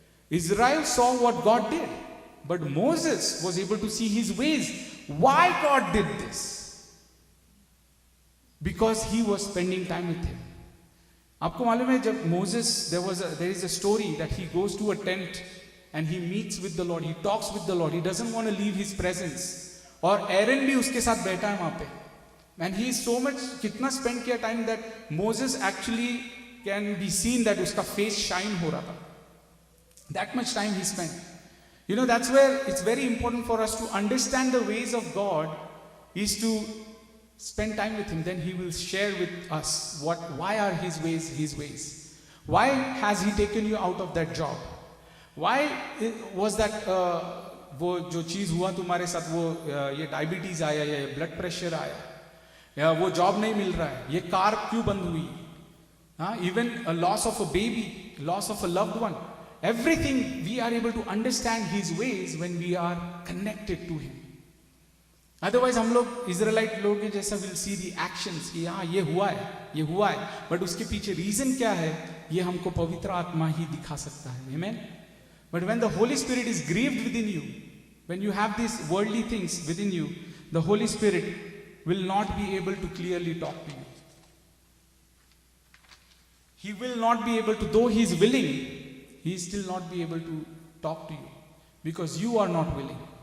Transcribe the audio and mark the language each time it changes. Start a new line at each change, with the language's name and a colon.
English: Israel saw what God did, but Moses was able to see his ways. Why God did this? Because he was spending time with him.
Hindi: आपको मालूम है जब
English: Moses, there is a story that he goes to a tent and he meets with the Lord, he talks with the Lord, he doesn't want to leave his presence.
Hindi: और Aaron भी उसके साथ बैठा है वहाँ पे.
English: And he is so much,
Hindi: कितना spend किया time
English: that Moses actually can be seen that
Hindi: उसका face shine हो रहा था.
English: That much time he spent. You know, that's where it's very important for us to understand the ways of God is to spend time with him. Then he will share with us why are his ways. Why has he taken you out of that job? Why was that
Hindi: वो जो चीज़ हुआ तुम्हारे साथ, वो ये diabetes आया या blood pressure आया या वो जॉब नहीं मिल रहा है, ये कार क्यों बंद हुई, हाँ,
English: Even loss of a baby, loss of a loved one. Everything we are able to understand his ways when we are connected to him.
Hindi: Otherwise हम लोग इजराइलाइट लोग के जैसा
English: will see the actions
Hindi: कि हाँ ये हुआ है, but उसके पीछे reason क्या है ये हमको पवित्र आत्मा ही दिखा सकता है.
English: Amen. But when the Holy Spirit is grieved within you, when you have these worldly things within you, the Holy Spirit will not be able to clearly talk to you. He will not be able to, though he is willing, he still not be able to talk to you because you are not willing.